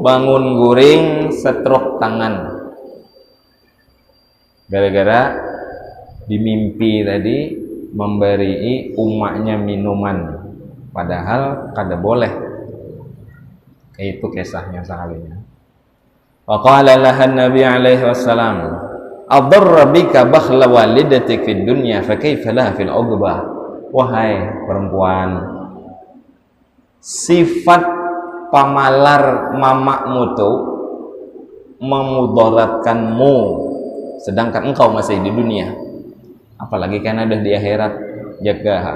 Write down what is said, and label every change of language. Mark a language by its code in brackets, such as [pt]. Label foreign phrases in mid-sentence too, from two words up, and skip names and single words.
[bjn] Bangun guring, stroke tangan. Gara-gara dimimpi tadi memberi umatnya minuman, padahal kada boleh. Itu kisahnya sekalinya. [ar] وقال لها النبي عليه السلام أضر بك بخل والدتك في الدنيا فكيف لها في العقبى. [bjn] Wahai perempuan, sifat pamalar mamakmu tuh memudaratkanmu sedangkan engkau masih di dunia, apalagi kan ada di akhirat. Jaga.